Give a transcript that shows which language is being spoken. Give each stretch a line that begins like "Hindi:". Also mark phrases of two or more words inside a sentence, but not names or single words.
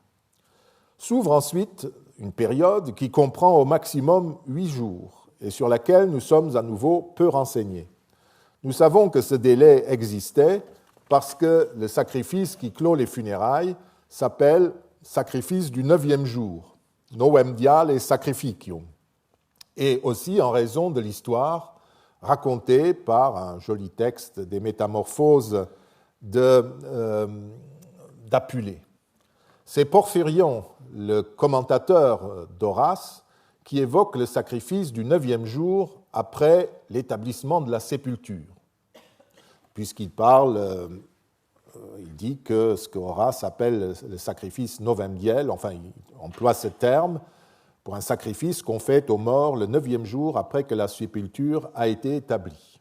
French: S'ouvre ensuite une période qui comprend au maximum 8 jours et sur laquelle nous sommes à nouveau peu renseignés. Nous savons que ce délai existait parce que le sacrifice qui clôt les funérailles s'appelle sacrifice du 9e jour,
Latin: novem diale sacrificium,
French: et aussi en raison de l'histoire racontée par un joli texte des Métamorphoses d'Apulée. C'est Porphyrion, le commentateur d'Horace, qui évoque le sacrifice du 9e jour après l'établissement de la sépulture, puisqu'il il dit que ce qu'Horace appelle le sacrifice
Latin: novem diel,
French: enfin il emploie ce terme pour un sacrifice qu'on fait aux morts le 9e jour après que la sépulture a été établie.